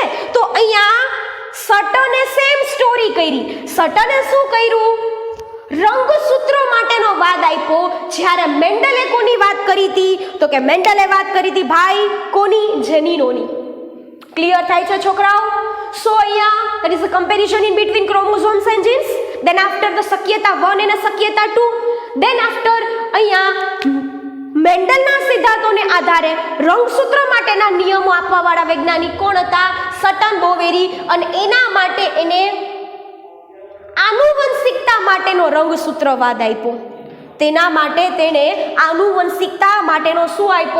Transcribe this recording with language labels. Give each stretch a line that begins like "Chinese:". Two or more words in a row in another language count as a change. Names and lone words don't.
Gujarati: તો અહીંયા સટને
English: same story
Gujarati: કરી. સટને શું કર્યું? રંગસૂત્રો માટેનો વાદ આપ્યો. જ્યારે મેન્ડલે કોની વાત કરી હતી? તો કે મેન્ડલે વાત કરી હતી ભાઈ કોની? જનીનોની. ક્લિયર થાય છે છોકરાઓ?
English: સો
Gujarati: અહીંયા
English: there is a comparison in between chromosomes and genes. Then after the
Gujarati: શક્યતા 1 અને શક્યતા 2.
English: Then after
Gujarati: અહીંયા મેન્ડલના સિદ્ધાંતોને આધારે રંગસૂત્રો માટેના નિયમો આપવાવાળા વૈજ્ઞાનિક કોણ હતા? સટન, બોવેરી. અને એના માટે એને આનુવંશિકતા માટેનો રંગસૂત્રવાદ આપ્યો. તેના માટે તેણે આનુવંશિકતા માટેનો શું આપ્યો?